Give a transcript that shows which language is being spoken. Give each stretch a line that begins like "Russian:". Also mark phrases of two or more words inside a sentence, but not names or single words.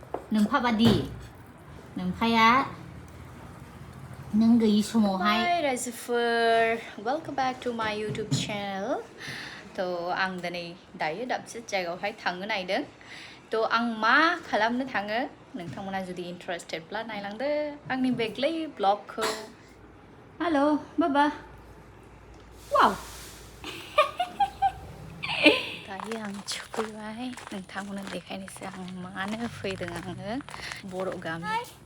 Bodo: नोंफा बादि नोंफाया नों गैयि समावहाय रायजोफोर
English: welcome back to my YouTube channel
Bodo: तो आं दिनै दायो दाबसे जायगायावहाय थांनो नायदों तो आं मा खालामनो थाङो नोंथांमोना जुदि इन्टारेस्टेडब्ला नायलांदो आंनि बे गोरलै ब्लगखौ हेल' बाबा वाव दायो आं सफैबाय नोंथांमोना देखायनोसै आं मानो फैदों आङो बर' गामि